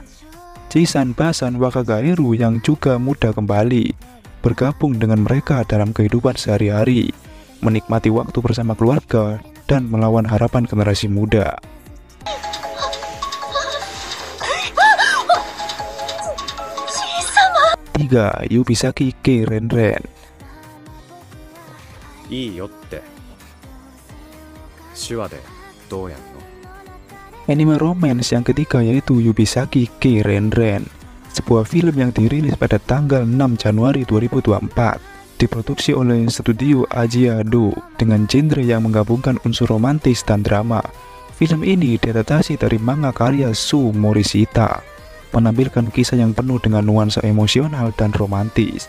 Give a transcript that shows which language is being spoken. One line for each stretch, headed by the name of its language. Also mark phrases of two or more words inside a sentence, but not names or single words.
Indonesian: Ji-san Ba-san wa Gagaeru yang juga muda kembali, bergabung dengan mereka dalam kehidupan sehari-hari, menikmati waktu bersama keluarga, dan melawan harapan generasi muda. Tiga, Yubisaki Kei Renren.
Japanese: いいよって。手話でどうやんの?
Indonesian: Anime romance yang ketiga yaitu Yubisaki Kei Renren, sebuah film yang dirilis pada tanggal 6 Januari 2024. diproduksi oleh studio Ajiado dengan genre yang menggabungkan unsur romantis dan drama. Film ini diadaptasi dari manga karya Shu Morishita, menampilkan kisah yang penuh dengan nuansa emosional dan romantis.